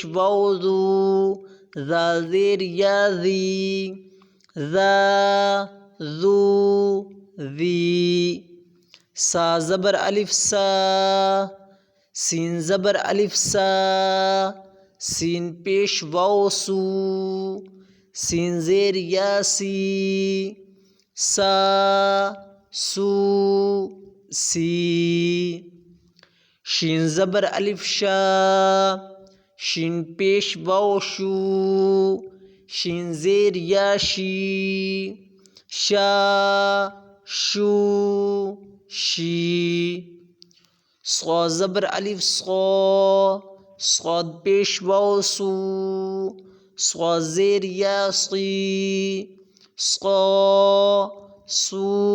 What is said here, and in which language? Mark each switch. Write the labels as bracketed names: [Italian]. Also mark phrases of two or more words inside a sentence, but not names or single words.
[Urdu] واو ذو ذال زیر یا ذی ذا ذو ذی سا زبر الف سا سین زبر الف سا سین پیش واو سو سین زیر یا سی سا سو سی شین زبر الف شا شین پیش واو شو شین زیر یا شی شا شو شی صا زبر الف صا صاد پیش واو سو صا زیر یا صی صا سو